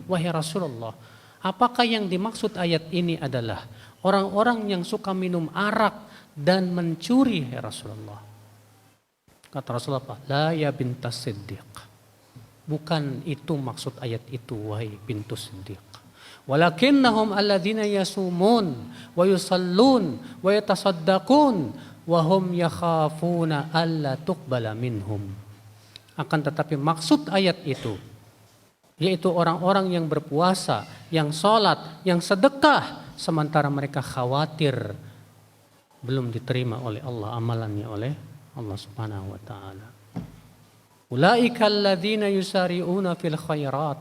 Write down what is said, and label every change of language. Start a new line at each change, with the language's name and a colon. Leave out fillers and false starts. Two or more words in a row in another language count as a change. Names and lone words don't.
Indonesian: Wahai Rasulullah, apakah yang dimaksud ayat ini adalah orang-orang yang suka minum arak dan mencuri, ya Rasulullah? Kata Rasulullah apa?
Arabic: لا يا بنت الصديق.
Indonesian: Bukan itu maksud ayat itu, wahai
Arabic: بنت الصديق. ولكنهم الذين يصومون ويصلون ويتصدقون وهم يخافون ألا تقبل منهم.
Indonesian: Akan tetapi maksud ayat itu yaitu orang-orang yang berpuasa, yang sholat, yang sedekah, sementara mereka khawatir belum diterima oleh Allah amalannya oleh Allah
Arabic: سبحانه وتعالى. أولئك الذين يسارعون في الخيرات.